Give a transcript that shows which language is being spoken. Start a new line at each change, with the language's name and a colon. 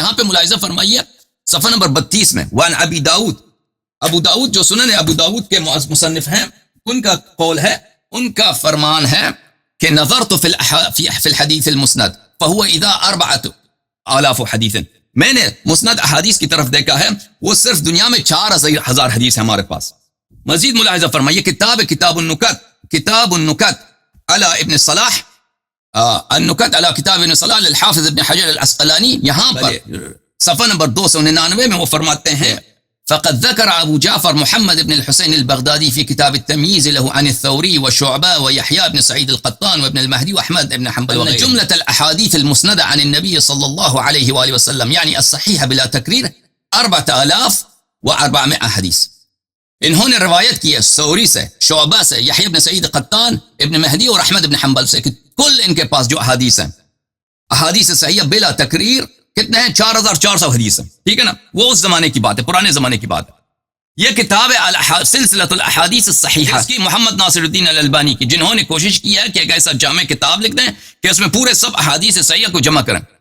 Urdu: یہاں پہ ملاحظہ فرمائیے صفحہ نمبر 32 میں، وان ابی داؤد، ابو داؤد جو سنن ابو داؤد کے مصنف ہیں، ان کا قول ہے، ان کا فرمان ہے کہ
Arabic: نظرت فی الحدیث المسند فهو اذا
Urdu: 4,000 حدیث. میں نے مسند احادیث کی طرف دیکھا ہے، وہ صرف دنیا میں 4,000 حدیث ہے ہمارے پاس. مزید ملاحظہ فرمائیے، کتاب النکت علی ابن صلاح، النکت علی کتاب ابن صلاح للحافظ ابن حجر العسقلانی، یہاں پر صفحہ نمبر 299 میں وہ فرماتے ہیں
Arabic: فقد ذكر أبو جعفر محمد بن الحسين البغدادي في كتاب التمييز له عن الثوري وشعبة ويحيى بن سعيد القطان وابن المهدي وأحمد بن حنبل وغيرهم جملة الأحاديث المسندة عن النبي صلى الله عليه وآله وسلم يعني الصحيحة بلا تكرير 4,400 حدیث.
Urdu: انہوں نے روایت کی ہے ثوری سے، شعبہ سے، یحییٰ بن سعید قطان، ابن مہدی اور احمد بن حنبل سے، کہ کل ان کے پاس جو احادیث ہیں، احادیث صحیحہ بلا تقریر کتنے ہیں؟ 4,400 حدیث ہیں، ٹھیک ہے نا. وہ اس زمانے کی بات ہے، پرانے زمانے کی بات ہے. یہ کتاب ہے سلسلۃ الاحادیث الصحیحہ، اس کی محمد ناصر الدین الالبانی کی، جنہوں نے کوشش کی ہے کہ ایک ایسا جامع کتاب لکھ دیں کہ اس میں پورے سب احادیث صحیحہ کو جمع کریں.